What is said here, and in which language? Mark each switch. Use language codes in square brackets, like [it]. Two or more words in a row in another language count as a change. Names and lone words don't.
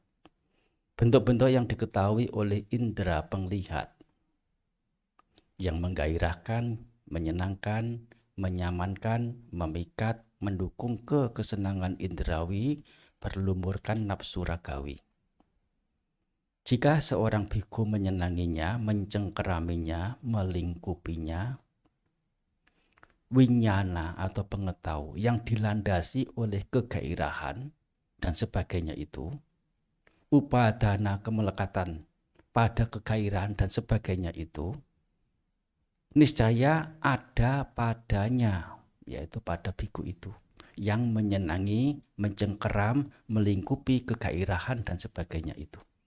[id] Bentuk-bentuk yang diketahui oleh indera penglihat yang menggairahkan, menyenangkan, menyamankan, memikat, mendukung kesenangan indrawi, berlumurkan nafsu ragawi. Jika seorang bhikkhu menyenanginya, mencengkeraminya, melingkupinya, winyana atau pengetahuan yang dilandasi oleh kegairahan dan sebagainya itu, upadana kemelekatan pada kegairahan dan sebagainya itu, niscaya ada padanya, yaitu pada bhikkhu itu, yang menyenangi, mencengkeram, melingkupi kegairahan dan sebagainya itu.